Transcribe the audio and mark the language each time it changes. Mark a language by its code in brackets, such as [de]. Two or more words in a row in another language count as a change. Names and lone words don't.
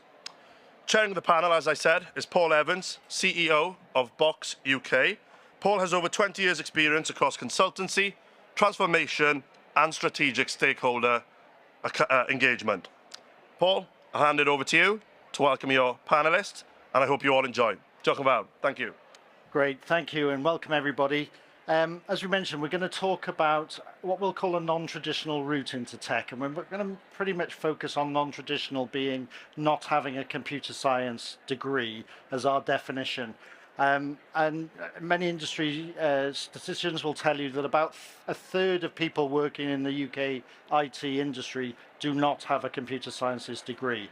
[en] Chairing the panel, as I said, is Paul Evans, CEO of Box UK. Paul has over 20 years' experience across consultancy, transformation, and strategic stakeholder engagement. Paul, I'll hand it over to you to welcome your panelists, and I hope you all enjoy. [cy] Diolch yn fawr. [en] Thank you. Great, thank you, and welcome everybody. As we mentioned, we're going to talk about what we'll call a non-traditional route into tech, and we're going to pretty much focus on non-traditional being not having a computer science degree as our definition. And many industry statisticians will tell you that about a third of people working in the UK IT industry do not have a computer sciences degree.